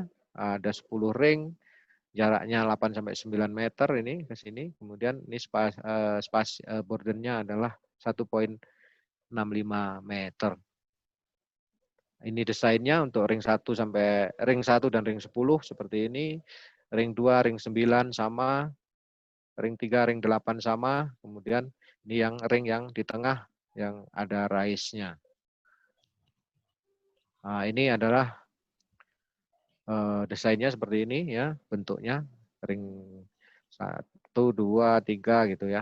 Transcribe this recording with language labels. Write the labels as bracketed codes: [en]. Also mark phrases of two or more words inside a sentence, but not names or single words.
[id] Ada 10 ring, jaraknya 8 sampai 9 meter ini ke sini. Kemudian ini bordernya adalah 1,65 meter. Ini desainnya untuk ring 1 sampai ring 1 dan ring 10 seperti ini. Ring 2, ring 9 sama. ring 3, ring 8 sama, kemudian ini yang ring yang di tengah yang ada raisnya. Nah, ini adalah desainnya seperti ini ya, bentuknya ring 1, 2, 3 gitu ya.